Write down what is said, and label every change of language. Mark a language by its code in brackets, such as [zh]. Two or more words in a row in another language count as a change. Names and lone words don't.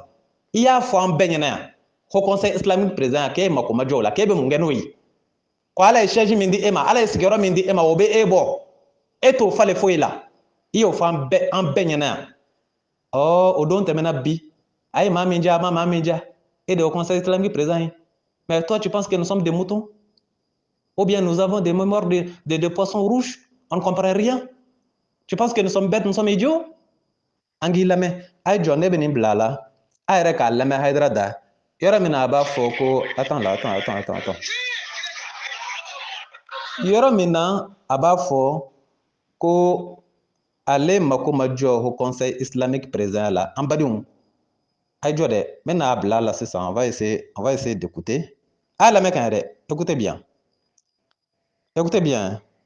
[bm] I y'a fɔ an bɛɛ ɲɛna yan, Haut Conseil islamique président k'e mako ma jɔ o la, k'e bɛ mun kɛ n'o ye? Ko ala ye siège min di e ma, ala ye sigiyɔrɔ min di e ma, o bɛ e bɔ. E t'o falen foyi la. I y'o fɔ an bɛɛ ɲɛna yan. O don tɛmɛna bi, a ye maa min diya, a ma maa min diya. E de Haut Conseil islamique président ye. [fr] Mais toi, tu penses que nous sommes des moutons? Ou bien nous avons des mémoires de poissons rouges? On ne comprend rien. Tu penses que nous sommes bêtes, nous sommes idiots? [bm] An k'i lamɛn, a ye jɔ ne bɛ nin bila a la, a yɛrɛ k'a lamɛn Haidara da. Yɔrɔ min na a b'a fɔ ko attends. Yɔrɔ min na a b'a fɔ ko ale mako ma jɔ Haut Conseil islamique président la, an badenw, a ye jɔ dɛ, n bɛna bila a la sisan, [fr] on va essayer d'écouter. [bm] A y'a lamɛn ka ɲɛ dɛ, [fr] écoutez bien. Écoutez bien.